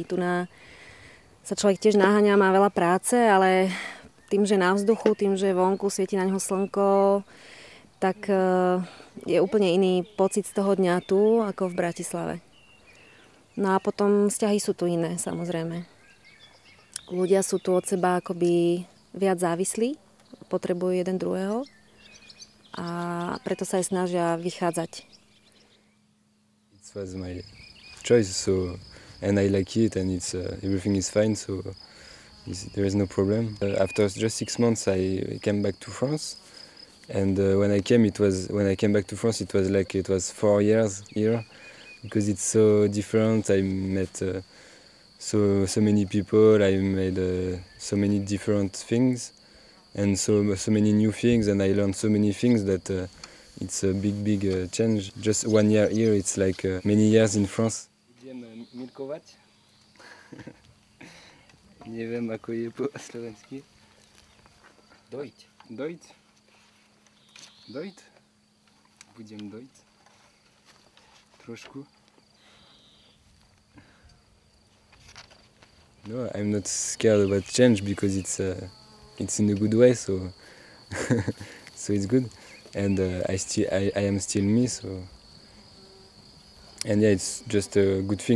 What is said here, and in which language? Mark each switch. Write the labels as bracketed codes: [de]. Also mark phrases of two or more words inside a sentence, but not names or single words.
[sk] Tu sa človek tiež naháňa, má veľa práce, ale tým, že na vzduchu, tým, že vonku svieti na ňo slnko, tak je úplne iný pocit z toho dňa tu, ako v Bratislave. No a potom vzťahy sú tu iné, samozrejme. Ľudia sú tu od seba akoby viac závislí, potrebujú jeden druhého a preto sa aj snažia vychádzať. [en] It was my choice, so and I like it, and it's everything is fine, so there is no problem. After just 6 months, I came back to France, and when I came back to France, it was like it was 4 years here. Because it's so different, I met so many people, I made so many different things, and so many new things, and I learned so many things that it's a big change. Just 1 year here, it's like many years in France. [sk] Budem milkovať. Neviem, ako je po slovensky. Dojť. Budem dojť. Trošku. [en] No, I'm not scared about change because it's in a good way, so so it's good, and I am still me, so and yeah, it's just a good thing.